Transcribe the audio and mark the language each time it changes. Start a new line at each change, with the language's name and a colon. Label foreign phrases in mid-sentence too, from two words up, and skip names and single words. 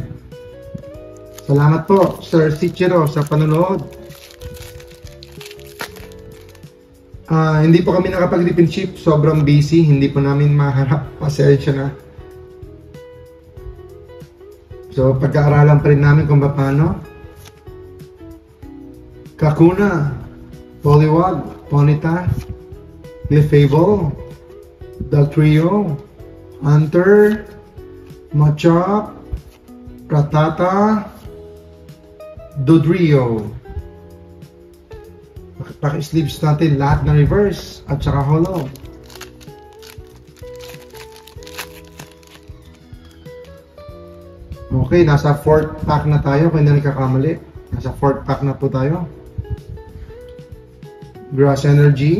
Filipino: Salamat po, Sir Sichiro, sa panonood. Hindi po kami nakapag-
English: refill ship.
Filipino: Sobrang busy. Hindi po namin maharap. Pasensya na. So, pagkaaralan pa rin namin kung paano. Kakuna, Poliwag, Ponyta, Clefable, Dugtrio, Hunter, Machop, Rattata, Dodrio. Paki-sleeves natin lahat na reverse at saka hollow. Okay, nasa 4th pack na tayo kung hindi nagkakamali. Nasa 4th pack na po tayo. Grass Energy.